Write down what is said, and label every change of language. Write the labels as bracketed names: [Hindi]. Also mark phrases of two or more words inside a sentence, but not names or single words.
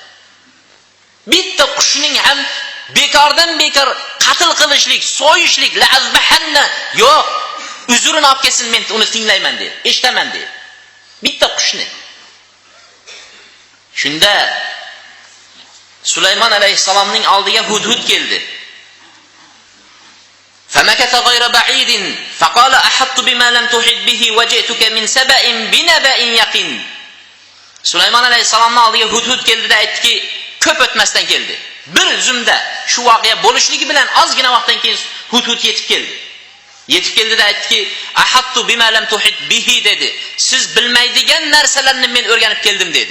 [Uzbek] Bitta qushning ham bekordan bekor qatl qilishlik, so'yishlik, la'azbahanna yo'q. Uzrini olib kelsin, men uni tinglayman dedi. Eshitaman dedi. Bitta qushni. Shunda Sulaymon alayhisalomning oldiga Hudhud keldi. [Arabic] فمكث غير بعيد فقال أحط بما لم تحط به وجئتك من سبأ بنبأ يقين. [Uzbek] Sulaymon alayhisalomning oldiga Hudhud keldida aytdiki, ko'p o'tmasdan keldi. Bir zumda shu voqea bo'lishligi bilan ozgina vaqtdan keyin Hudhud yetib keldi. Yetib keldida aytdiki, [Arabic] أحطت بما لم تحط به [Uzbek] dedi. Siz bilmaydigan narsalarni men o'rganib keldim dedi.